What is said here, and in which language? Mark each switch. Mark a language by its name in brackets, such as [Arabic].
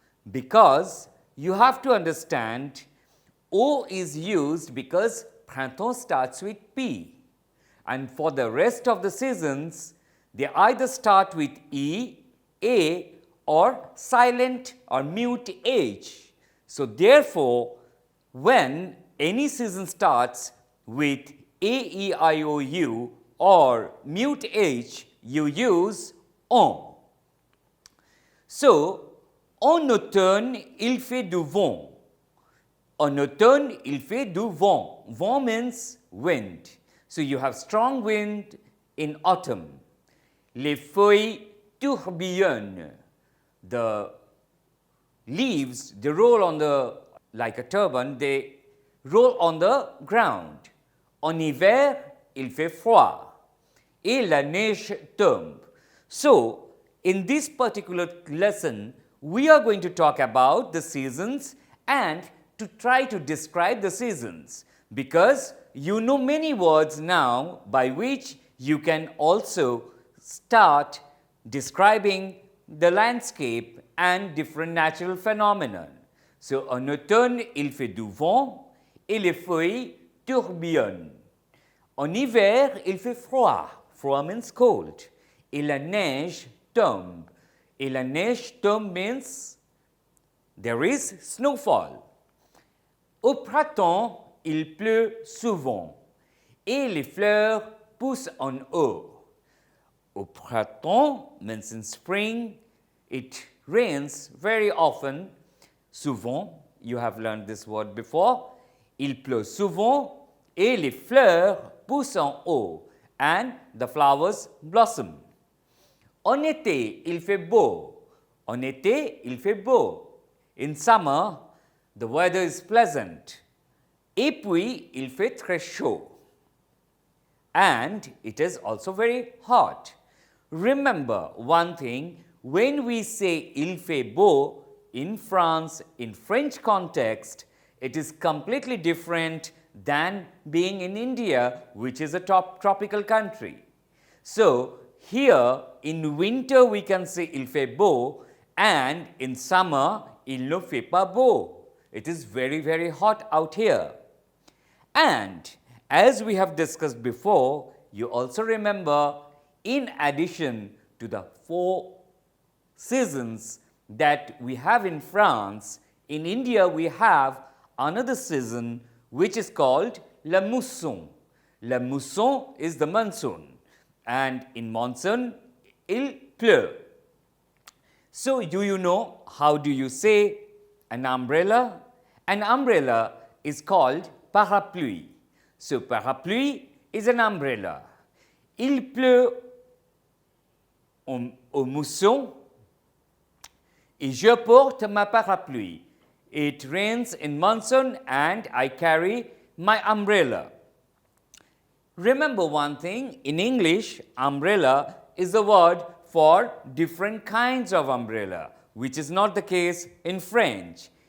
[English] Because you have to understand au is used because printemps starts with P, and for the rest of the seasons, they either start with E, A, or silent or mute H. So, therefore, when any season starts with A, E, I, O, U or mute H, you use on. [French] So, en automne, il fait du vent. En automne, il fait du vent. [English] Vent means wind. So, you have strong wind in autumn. [French] Les feuilles tourbillonnent. [English] The leaves, they roll on the, like a turban, they roll on the ground. [French] En hiver, il fait froid. Et la neige tombe. [English] So, in this particular lesson, we are going to talk about the seasons and to try to describe the seasons, because you know many words now by which you can also start describing the landscape and different natural phenomena. [French] So, en automne, il fait du vent et les feuilles tourbillonnent. En hiver, il fait froid. Froid [English] means cold. [French] Et la neige tombe. Et la neige tombe [English] means there is snowfall. [French] Au printemps, il pleut souvent. Et les fleurs poussent en haut. Au printemps [English] means in spring, it rains very often. Souvent, you have learned this word before. [French] Il pleut souvent et les fleurs poussent en haut, [English] and the flowers blossom. [French] En été, il fait beau. En été, il fait beau. [English] In summer, the weather is pleasant. [French] Et puis, il fait très chaud. [English] And it is also very hot. Remember one thing, when we say [French] il fait beau [English] in France, in French context, it is completely different than being in India, which is a tropical country. So, here in winter we can say [French] il fait beau, [English] and in summer [French] il ne fait pas beau. [English] It is very, very hot out here. And as we have discussed before, you also remember, in addition to the 4 seasons that we have in France, in India we have another season which is called la mousson. La mousson is the monsoon, and in monsoon, [French] il pleut. [English] So, do you know how do you say an umbrella. An umbrella is called parapluie. So, parapluie is an umbrella. [French] Il pleut au mousson et je porte ma parapluie. [English] It rains in monsoon and I carry my umbrella. Remember one thing, in English, umbrella is the word for different kinds of umbrella, which is not the case in French.